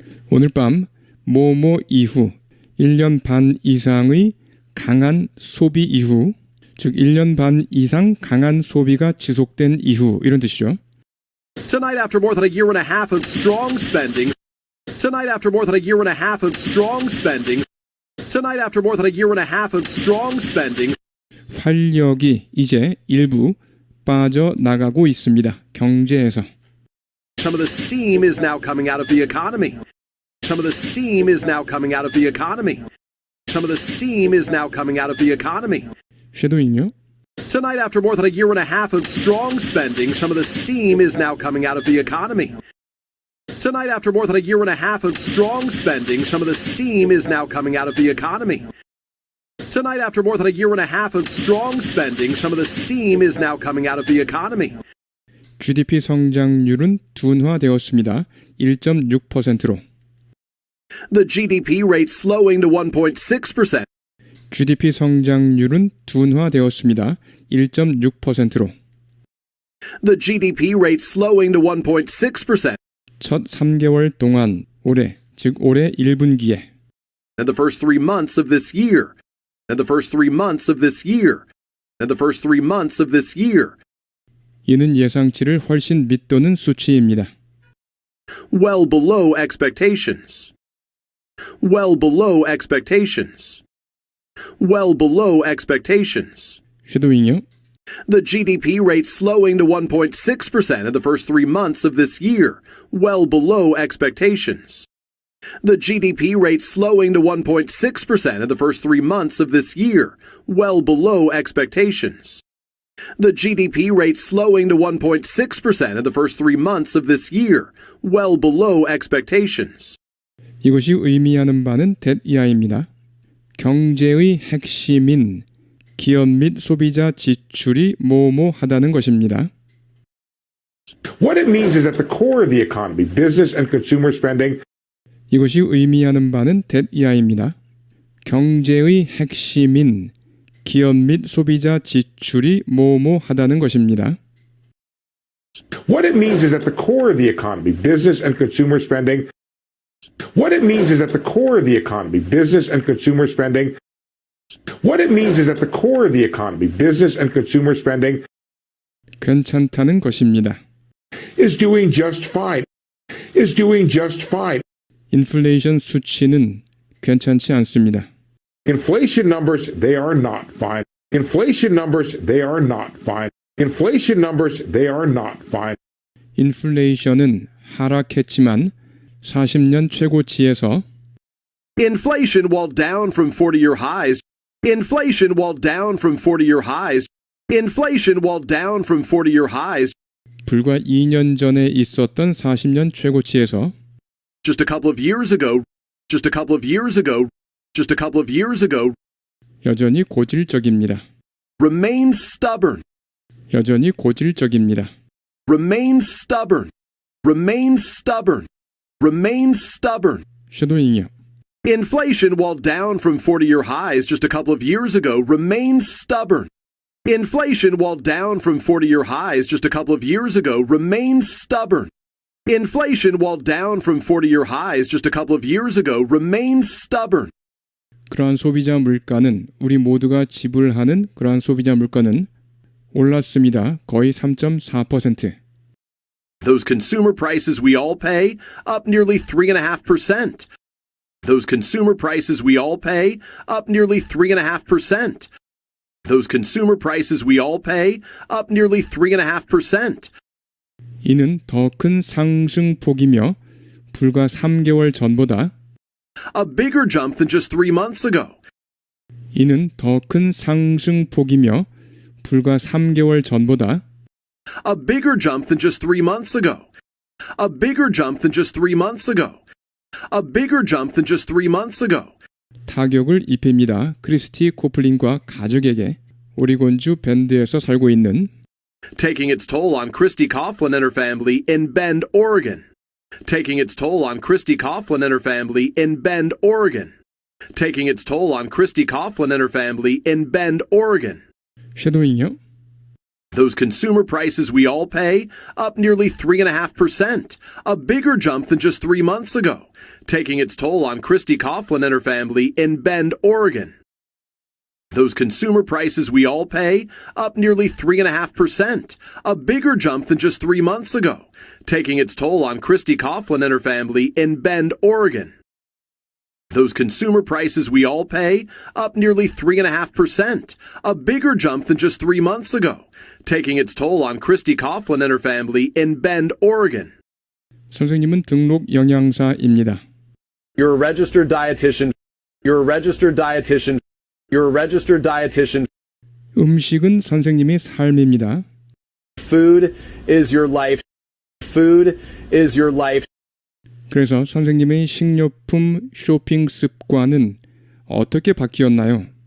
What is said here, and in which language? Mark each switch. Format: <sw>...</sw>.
<ko>오늘 밤 모모 이후 1년 반 이상의 강한 소비 이후 즉 1년 반 이상 강한 소비가 지속된 이후 이런 뜻이죠.</ko> <en>Tonight after more than a year and a half of strong spending. Tonight after more than a year and a half of strong spending. Tonight after more than a year and a half of strong spending.</en> <ko>활력이 이제 일부 빠져나가고 있습니다. 경제에서.</ko> <en>Some of the steam is now coming out of the economy. Some of the steam is now coming out of the economy. Some of the steam is now coming out of the economy.</en> <ko>쉐도잉요.</ko> <en>Tonight after more than a year and a half of strong spending, some of the steam is now coming out of the economy. Tonight after more than a year and a half of strong spending, some of the steam is now coming out of the economy. Tonight after more than a year and a half of strong spending, some of the steam is now coming out of the economy.</en> <ko>GDP 성장률은 둔화되었습니다. 1.6%로.</ko> <en>The GDP rate slowing to 1.6%.</en> <ko>GDP 성장률은 둔화되었습니다. 1.6%로.</ko> <en>The GDP rate slowing to 1.6%.</en> <ko>첫 3개월 동안 올해, 즉 올해 1분기에</ko> <en>And the first 3 months of this year. And the first 3 months of this year. in the first 3 months of this year.</en> <ko>이는 예상치를 훨씬 밑도는 수치입니다.</ko> <en>Well below expectations. Well below expectations. Well below expectations.</en> <ko>쉐도잉이요.</ko> <en>The GDP rate slowing to 1.6% in the first 3 months of this year, well below expectations. The GDP rate slowing to 1.6% in the first 3 months of this year, well below expectations. The GDP rate slowing to 1.6% in the first 3 months of this year, well below expectations.</en> <ko>이것이 의미하는 바는 that 이하입니다. 경제의 핵심인 기업 및 소비자 지출이 뭐뭐하다는 것입니다.</ko> <en>What it means is at the core of the economy, business and consumer spending</en> <ko>이것이 의미하는 바는 that 이하입니다. 경제의 핵심인 기업 및 소비자 지출이 뭐뭐하다는 것입니다.</ko> <en>What it means is at the core of the economy, business and consumer spending. What it means is at the core of the economy, business and consumer spending. What it means is at the core of the economy, business and consumer spending</en> <ko>괜찮다는 것입니다.</ko> <en>is doing just fine. Is doing just fine.</en> <ko>인플레이션 수치는 괜찮지 않습니다.</ko> <en>Inflation numbers, they are not fine. Inflation numbers, they are not fine. Inflation numbers, they are not fine.</en> <ko>인플레이션은 하락했지만 40년 최고치에서</ko> <en>Inflation, while down from 40-year highs, inflation, while down from 40-year highs, inflation, while down from 40-year highs,</en> <ko>불과 2년 전에 있었던 40년 최고치에서</ko> <en>just a couple of years ago, just a couple of years ago, just a couple of years ago,</en> <ko>여전히 고질적입니다.</ko> <en>remains stubborn,</en> <ko>여전히 고질적입니다.</ko> <en>remains stubborn, remains stubborn, remains stubborn.</en> <ko>쉐도잉이요.</ko> <en>Inflation, while down from 40-year highs just a couple of years ago, remains stubborn. Inflation, while down from 40-year highs just a couple of years ago, remains stubborn. Inflation, while down from 40-year highs just a couple of years ago, remains stubborn.</en> <ko>그러한 소비자 물가는 우리 모두가 지불하는 그러한 소비자 물가는 올랐습니다. 거의 3.4%.</ko> <en>Those consumer prices we all pay, up nearly 3.5%. Those consumer prices we all pay, up nearly 3.5%. Those consumer prices we all pay, up nearly 3.5%.</en> <ko>이는 더 큰 상승폭이며 불과 3개월 전보다</ko> <en>A bigger jump than just 3 months ago.</en> <ko>이는 더 큰 상승폭이며 불과 3개월 전보다</ko> <en>A bigger jump than just 3 months ago. A bigger jump than just 3 months ago. A bigger jump than just 3 months ago.</en> <ko>타격을 입힙니다. 크리스티 코플린과 가족에게 오리곤주 밴드에서 살고 있는</ko> <en>Taking its toll on Christy Coughlin and her family in Bend, Oregon. Taking its toll on Christy Coughlin and her family in Bend, Oregon. Taking its toll on Christy Coughlin and her family in Bend, Oregon.</en> <ko>쉐도잉이요.</ko> <en>Those consumer prices we all pay, up nearly 3.5%, a bigger jump than just 3 months ago, taking its toll on Christy Coughlin and her family in Bend, Oregon. Those consumer prices we all pay, up nearly 3.5%, a bigger jump than just 3 months ago, taking its toll on Christy Coughlin and her family in Bend, Oregon. Those consumer prices we all pay, up nearly 3.5%, a bigger jump than just 3 months ago, taking its toll on Christy Coughlin and her family in Bend, Oregon.</en> <ko>선생님은 등록 영양사입니다.</ko> <en>You're a registered dietitian. You're a registered dietitian. You're a registered dietitian.</en> <ko>음식은 선생님의 삶입니다.</ko> <en>Food is your life. Food is your life.</en> <ko>그래서 선생님의 식료품 쇼핑 습관은 어떻게 바뀌었나요?</ko>